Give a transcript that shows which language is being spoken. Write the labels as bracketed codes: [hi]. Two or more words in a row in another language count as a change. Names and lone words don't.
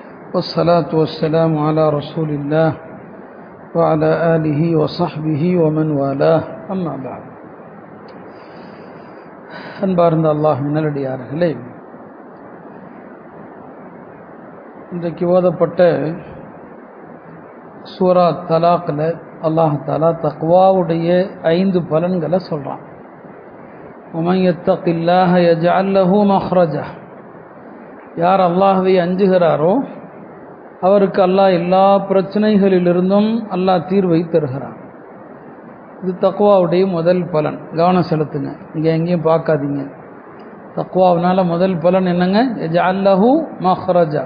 [ar] والصلاة والسلام على رسول الله وعلى آله وصحبه ومن والاه أما بعد. [ta] அன்பார்ந்த அல்லாஹ்வின் நல்லடியார்களே, இன்றைக்கு ஓதப்பட்ட சூரா தலாக்ல [ar] الله تعالى [ta] தக்வாவுடைய 5 பலன்களை சொல்றான். [ar] وَمَنْ يَتَّقِ اللَّهَ يَجْعَلْ لَهُ مَخْرَجًا. [ta] யார் அல்லாஹ்வை அஞ்சுகிறாரோ அவருக்கு அல்லாஹ் எல்லா பிரச்சனைகளிலிருந்தும் அல்லாஹ் தீர்வை தருகிறான். இது தக்வாவுடைய முதல் பலன். கவனம் செலுத்துங்க, இங்கே எங்கேயும் பார்க்காதீங்க. தக்வாவினால முதல் பலன் என்னங்க? [ar] يجعل له مخرجا.